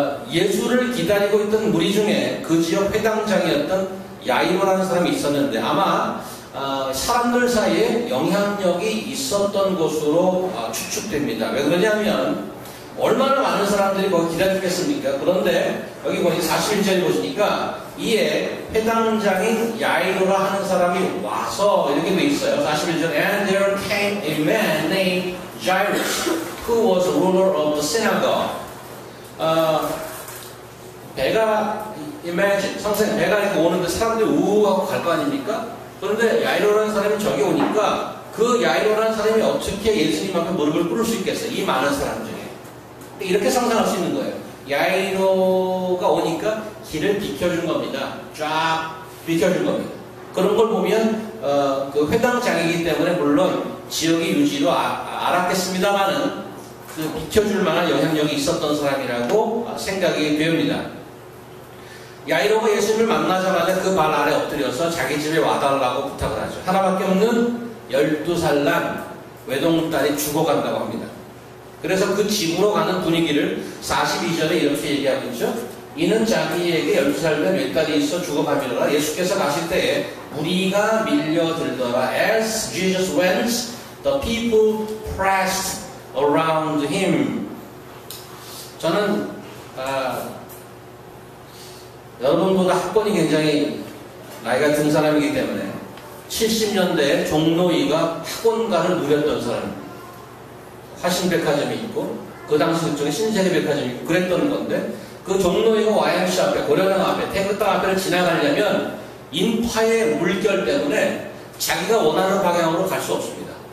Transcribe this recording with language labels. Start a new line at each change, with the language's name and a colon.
Korean: 예수를 기다리고 있던 무리 중에 그 지역 회당장이었던 야이로라는 사람이 있었는데 아마 사람들 사이에 영향력이 있었던 것으로 추측됩니다. 왜 그러냐면 얼마나 많은 사람들이 거기 기다렸겠습니까? 그런데 여기 보니 41절 보시니까 이에 회당장인 야이로라 하는 사람이 와서 이렇게 돼 있어요. 41절
English: And there came a man named Jairus who was ruler of the synagogue.
Korean: 배가 imagine 상생 배가 이렇게 오는데 사람들이 우하고 갈 거 아닙니까? 그런데 야이로라는 사람이 저기 오니까 그 야이로라는 사람이 어떻게 예수님 앞에 무릎을 꿇을 수 있겠어요? 이 많은 사람 중에. 이렇게 상상할 수 있는 거예요. 야이로가 오니까 길을 비켜준 겁니다. 쫙 비켜준 겁니다. 그런 걸 보면 그 회당장이기 때문에 물론 지역의 유지도 알았겠습니다만은 그 비켜줄 만한 영향력이 있었던 사람이라고 생각이 됩니다. 야이로가 예수님을 만나자마자 그 발 아래 엎드려서 자기 집에 와달라고 부탁을 하죠. 하나밖에 없는 12살 난 외동딸이 죽어간다고 합니다. 그래서 그 집으로 가는 분위기를 42절에 이렇게 얘기하고 있죠. 이는 자기에게 12살 된 외딸이 있어 죽어가미로라. 예수께서 가실 때에 무리가 밀려들더라.
English: As Jesus went, the people pressed around him.
Korean: 저는 여러분보다 학번이 굉장히 나이가 든 사람이기 때문에 70년대에 종로이가 학원가를 누렸던 사람입니다. 화신백화점이 있고 그 당시 그쪽에 신세계백화점이 있고 그랬던 건데 그 종로이가 YMC 앞에 고려당 앞에 태극당 앞에를 지나가려면 인파의 물결 때문에 자기가 원하는 방향으로 갈 수 없습니다.